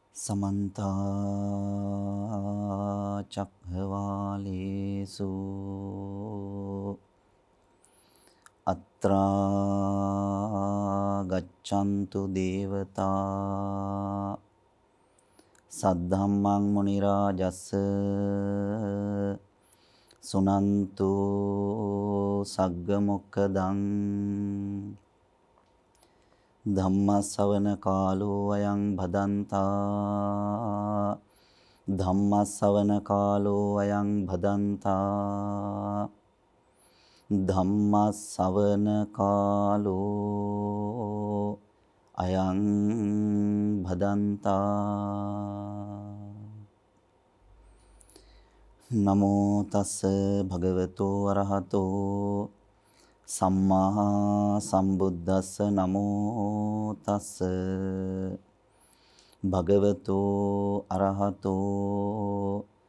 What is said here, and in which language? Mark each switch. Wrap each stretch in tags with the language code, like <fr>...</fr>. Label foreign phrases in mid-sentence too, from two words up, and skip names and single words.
<pi>समन्त चक्रवालेषु अत्रा गच्छन्तु देवता सद्धम्मं मुनिराजस्स सुनन्तु सग्गमुक्खदं धम्मसवන කාලෝ අයං භදන්තා ධම්මසවන කාලෝ අයං භදන්තා ධම්මසවන කාලෝ අයං භදන්තා නමෝ තස් භගවතෝ අරහතෝ සම්මා සම්බුද්දස්ස නමෝ තස් භගවතෝ අරහතෝ</pi>